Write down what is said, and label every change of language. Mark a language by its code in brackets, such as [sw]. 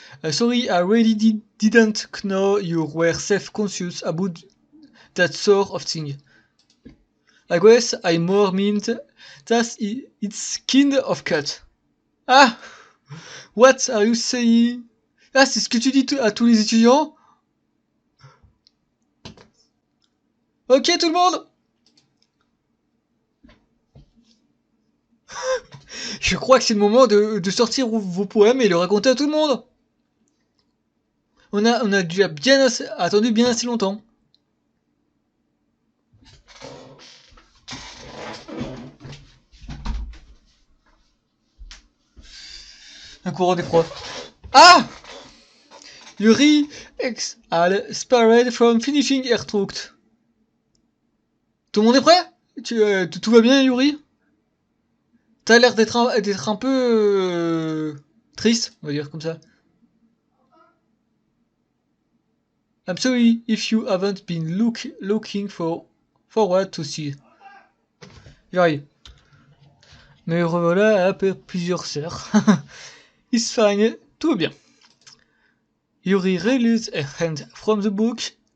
[en] Sorry, I really didn't know you were self-conscious about that sort of thing. I guess I more meant that it's kind of cut. Ah! What are you saying? [fr] Ah, c'est ce que tu dis à tous les étudiants? Ok, tout le monde? Je crois que c'est le moment de sortir vos poèmes et le raconter à tout le monde. On a déjà attendu bien assez longtemps. Un courant d'effroi. Ah! [en] Yuri exhale, spared from finishing her truct. [fr] Tout le monde est prêt? Tout va bien, Yuri? T'as l'air d'être un peu triste, on va dire comme ça. [en] I'm sorry if you haven't been looking forward to see. [fr] J'arrive. Mais revoilà après plusieurs sœurs. [en] It's fine, [fr] tout va bien. [en] Yuri released her hand from the book.